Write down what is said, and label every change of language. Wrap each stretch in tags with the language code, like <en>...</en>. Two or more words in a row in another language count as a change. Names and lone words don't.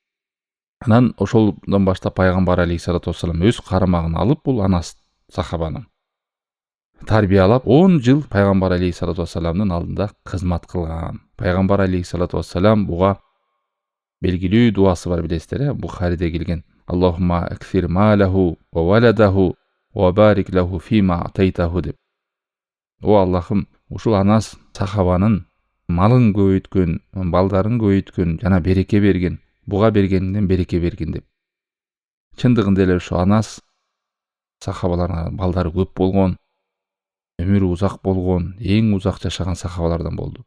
<ky>Анан ошолдон баштап пайгамбар</ky> <ar>عليه الصلاة والسلام</ar> <ky>өз карамагына алып, бул Анас сахабаны тарбиялап 10 жыл пайгамбар</ky> <ar>عليه الصلاة والسلام</ar> <ky>алдында кызмат кылган. Пайгамбар</ky> <ar>عليه الصلاة والسلام</ar> <ky>буга белгилүү дуасы бар, билесиздер, Бухариде келген.</ky> <ar>اللهم أكثر ماله وولده وبارك له فيما أعطيته деп.</ar> <ky>О Аллахым, ушул Анас сахабанын малын көбөйткөн, балдарын көбөйткөн жана береке берген, буга бергенинден береке берген деп. Чындыгында эле ушу Анас сахабаларынын балдары көп болгон, өмүрү узак болгон, эң узак жашаган сахабалардан болду.</ky>